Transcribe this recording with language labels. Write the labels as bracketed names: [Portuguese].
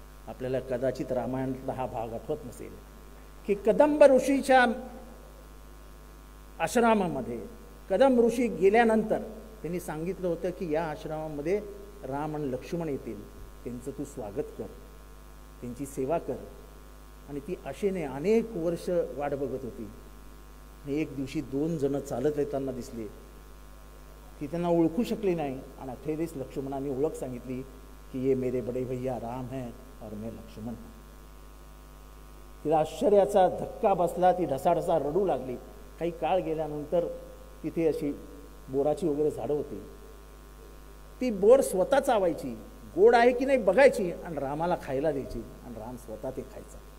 [Marathi] आपल्याला कदाचित रामायणातला हा भाग आठवत नसेल की कदंब ऋषीच्या आश्रमामध्ये कदंब ऋषी गेल्यानंतर त्यांनी सांगितलं होतं की या आश्रमामध्ये राम आणि लक्ष्मण येतील, त्यांचं तू स्वागत कर, त्यांची सेवा कर. आणि ती आशेने अनेक वर्ष वाट बघत होती. आणि एक दिवशी 2 जण चालत येताना दिसले, ती त्यांना ओळखू शकली नाही. आणि अखेरीस लक्ष्मणाने ओळख सांगितली की [Hindi] ये मेरे बड़े भैया राम है और मैं लक्ष्मण हूं. [Marathi] तिला आश्चर्याचा धक्का बसला, ती ढसाढसा रडू लागली. काही काळ गेल्यानंतर तिथे अशी बोराची वगैरे झाडं होती, ती बोर स्वतः चावायची, गोड आहे की नाही बघायची आणि रामाला खायला द्यायची, आणि राम स्वतः ते खायचा.